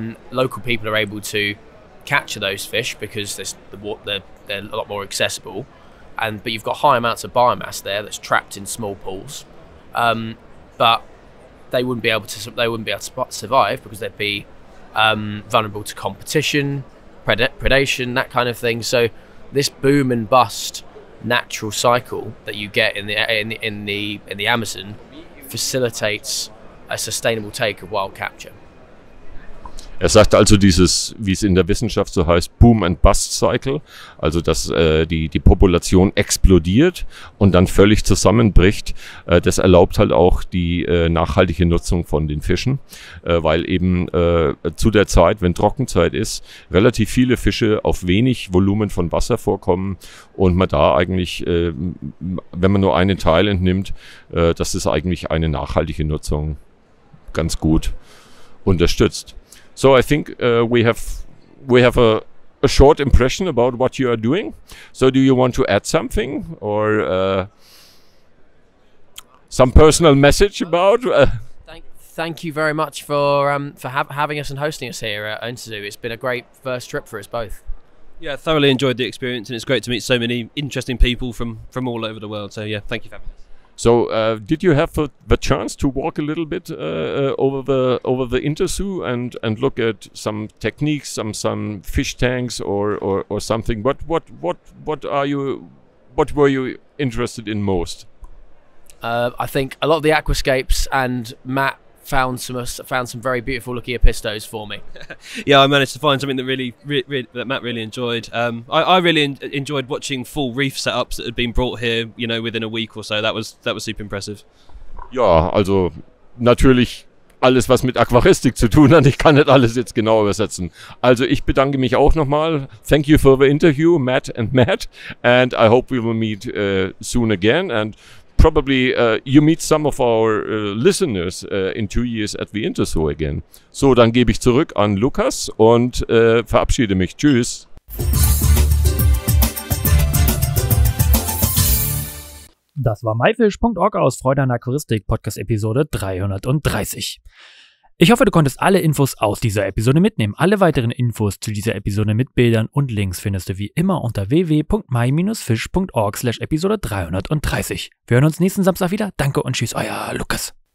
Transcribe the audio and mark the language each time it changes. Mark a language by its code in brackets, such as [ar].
[en] local people are able to capture those fish because they're a lot more accessible, but you've got high amounts of biomass there that's trapped in small pools, but they wouldn't be able to survive because they'd be vulnerable to competition, predation, that kind of thing. So this boom and bust natural cycle that you get in the Amazon facilitates a sustainable take of wild capture. [de] Sagt also dieses, wie es in der Wissenschaft so heißt, Boom and Bust Cycle, also dass die Population explodiert und dann völlig zusammenbricht. Das erlaubt halt auch die nachhaltige Nutzung von den Fischen, weil eben zu der Zeit, wenn Trockenzeit ist, relativ viele Fische auf wenig Volumen von Wasser vorkommen und man da eigentlich, wenn man nur einen Teil entnimmt, dass das eigentlich eine nachhaltige Nutzung ganz gut unterstützt. [en] So I think we have a short impression about what you are doing. So do you want to add something or some personal message about? Thank you very much for having us and hosting us here at Unserer. It's been a great first trip for us both. Yeah, thoroughly enjoyed the experience, and it's great to meet so many interesting people from all over the world. So yeah, thank you for having us. So, did you have the chance to walk a little bit over the interzoo and look at some techniques, some fish tanks or something? What were you interested in most? I think a lot of the aquascapes, and Matt found some very beautiful looking apistos for me. Yeah, I managed to find something that that Matt really enjoyed. I really enjoyed watching full reef setups that had been brought here, within a week or so. That was super impressive. [de] Ja, also natürlich alles, was mit Aquaristik zu tun hat. Ich kann nicht alles jetzt genau übersetzen. Also ich bedanke mich auch nochmal. [en] Thank you for the interview, Matt, and I hope we will meet soon again, and probably you meet some of our listeners in 2 years at the Interzoo again. [de] So, dann gebe ich zurück an Lukas und verabschiede mich. Tschüss. Das war myfish.org aus Freude an Aquaristik, Podcast-Episode 330. Ich hoffe, du konntest alle Infos aus dieser Episode mitnehmen. Alle weiteren Infos zu dieser Episode mit Bildern und Links findest du wie immer unter www.my-fish.org/Episode 330. Wir hören uns nächsten Samstag wieder. Danke und tschüss, euer Lukas.